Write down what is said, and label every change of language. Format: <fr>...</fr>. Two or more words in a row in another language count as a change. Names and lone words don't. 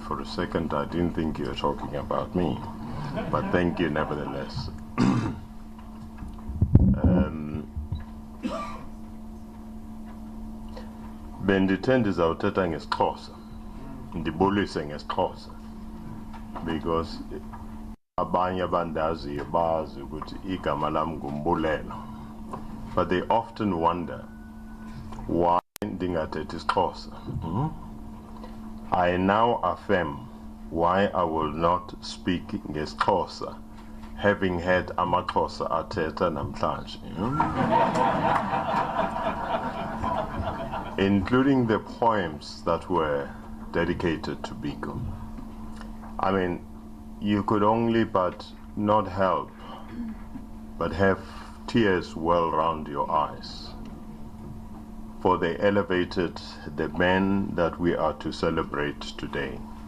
<en>For a second, I didn't think you were talking about me, but thank you nevertheless.</en> <xh>Bendithanda izawuthetha ngesiXhosa, ndibulise ngesiXhosa, because abanye abandaziyo bazi ukuthi igama lami ngumbulelo,</xh> <en>but they often wonder why</en> <xh>ndingathethi isiXhosa.</xh> <en>I now affirm why I will not speak ngesiXhosa, having had</en> <xh>amaXhosa athetha namhlanje,</xh> <en>including the poems that were dedicated to Biko. I mean, you could only but not help but have tears well round your eyes, for they elevated the man that we are to celebrate today.</en>